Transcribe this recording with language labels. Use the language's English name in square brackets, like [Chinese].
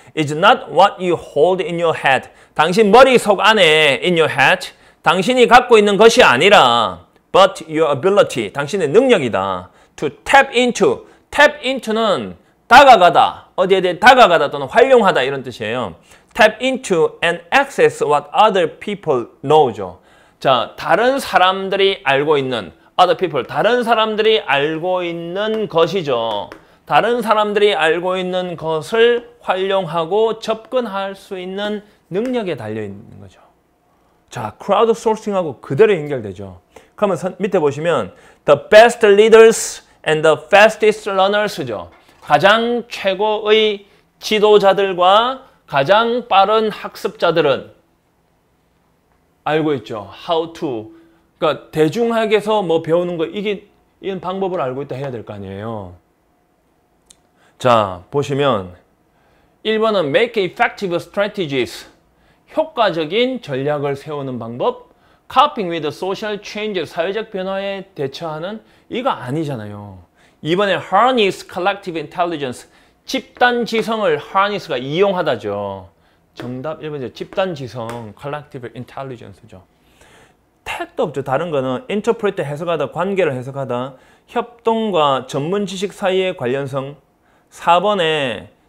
[English] is not what you hold in your head. [Korean] 당신 머릿속 안에 [English] in your head, [Korean] 당신이 갖고 있는 것이 아니라 [English] but your ability, [Korean] 당신의 능력이다. [English] to tap into. tap into [Korean] 는 다가가다, 어디에 대해 다가가다 또는 활용하다 이런 뜻이에요. [English] tap into and access what other people know죠. [Korean] 자, 다른 사람들이 알고 있는 [English] other people, [Korean] 다른 사람들이 알고 있는 것이죠. 다른 사람들이 알고 있는 것을 활용하고 접근할 수 있는 능력에 달려있는 거죠. 자, 크라우드 소싱하고 그대로 연결되죠. 그러면 밑에 보시면 [English] the best leaders and the fastest learners [Korean] 죠. 가장 최고의 지도자들과 가장 빠른 학습자들은 알고 있죠. [English] how to. [Korean] 그러니까 대중학에서 뭐 배우는 거 이런 방법을 알고 있다 해야 될 거 아니에요. 자, 보시면 1번은 [English] make effective strategies. [Korean] 효과적인 전략을 세우는 방법. [English] coping with social change. [Korean] 사회적 변화에 대처하는 이거 아니잖아요. [English] 2번에 harness collective intelligence. [Korean] 집단 지성을 harness가 이용하다죠. 정답 1번이죠. 집단 지성 [English] collective intelligence [Korean] 죠. 택도 없죠. 다른 거는 interpret 해석하다, 관계를 해석하다, 협동과 전문 지식 사이의 관련성. 4번에